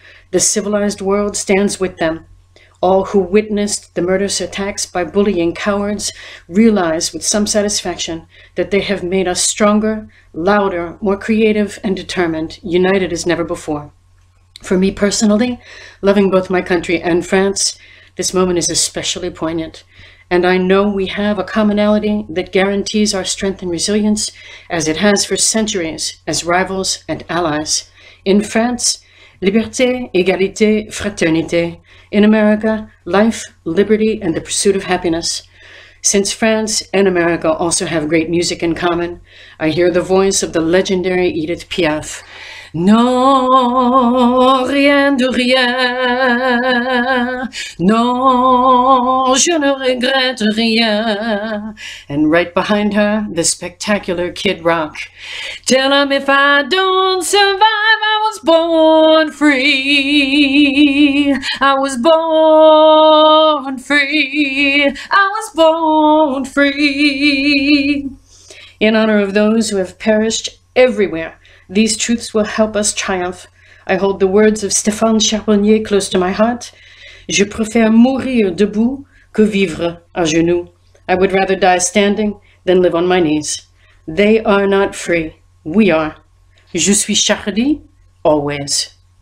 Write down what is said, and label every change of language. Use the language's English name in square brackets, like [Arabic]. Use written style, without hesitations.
[English] The civilized world stands with them. All who witnessed the murderous attacks by bullying cowards realize with some satisfaction that they have made us stronger, louder, more creative and determined, united as never before. For me personally, loving both my country and France, this moment is especially poignant. And I know we have a commonality that guarantees our strength and resilience, as it has for centuries, as rivals and allies. In France, [French] liberté, égalité, fraternité. [English] In America, life, liberty, and the pursuit of happiness. Since France and America also have great music in common, I hear the voice of the legendary Edith Piaf. [French] Non, rien de rien. Non, je ne regrette rien. [English] And right behind her, the spectacular Kid Rock. Tell 'em if I don't survive, I was born free. I was born free. I was born free. In honor of those who have perished everywhere, these truths will help us triumph. I hold the words of Stéphane Charbonnier close to my heart. [French] Je préfère mourir debout que vivre à genoux. [English] I would rather die standing than live on my knees. They are not free. We are. [French] Je suis Charlie, [English] always.